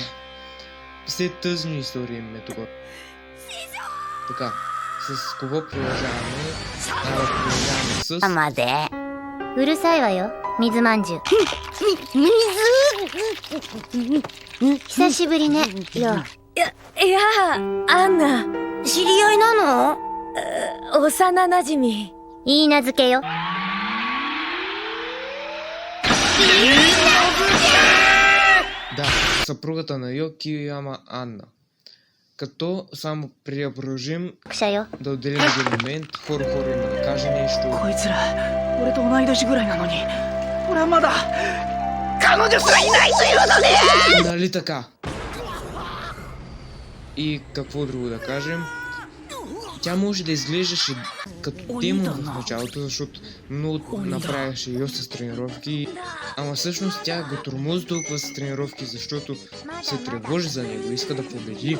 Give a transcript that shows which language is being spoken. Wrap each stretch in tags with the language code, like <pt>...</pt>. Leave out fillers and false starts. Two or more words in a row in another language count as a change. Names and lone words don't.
<bg>Все тъжни истории имаме тук. Така, с кого продължаваме? Продължаваме с... Амаде.</bg> <ja>うるさいわよ、水まんじゅう. 久しぶりね、葉. いや、アンナ。知り合いなの？幼馴染み。いい名付けよ。</ja> <bg>Да, съпругата на Йо Киояма Анна. Като само преди да продължим да отделим един момент, хора има да каже нещо.</bg> <ja>こいつら、俺と同い年ぐらいなのに、俺はまだ彼女すらいないというのね。</ja> <bg>Нали така? И какво друго да кажем? Тя може да изглеждаше като демон в началото, защото много направяше Йо с тренировки, ама всъщност тя го тормози толкова с тренировки, защото се тревожи за него, иска да победи.</bg>